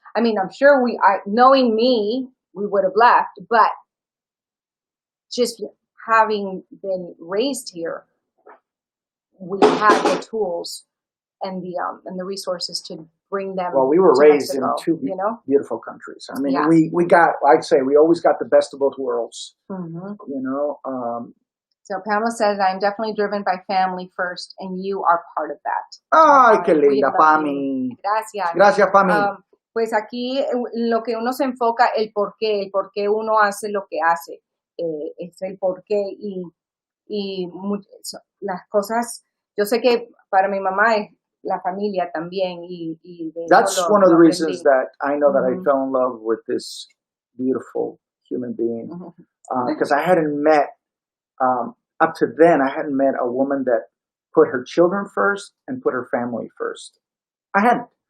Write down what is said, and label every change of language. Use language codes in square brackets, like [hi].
[en] I mean, I'm sure knowing me, we would have left, but just having been raised here, we had the tools and the resources to bring them. Well, we were raised Mexico, in two beautiful countries. I mean, yeah. we got, I'd say, we always got the best of both worlds. You know. So Pamela says, I'm definitely driven by family first, and you are part of that. [es] Ay, qué linda, Pami. Gracias. Gracias, Pami. Pues aquí lo que uno se enfoca, el por qué uno hace lo que hace, es el por qué y las cosas, yo sé que para mi mamá es la familia también. [en] That's one of the reasons that I know that I fell in love with this beautiful human being. Because I hadn't met, up to then, I hadn't met a woman that put her children first and put her family first. I hadn't.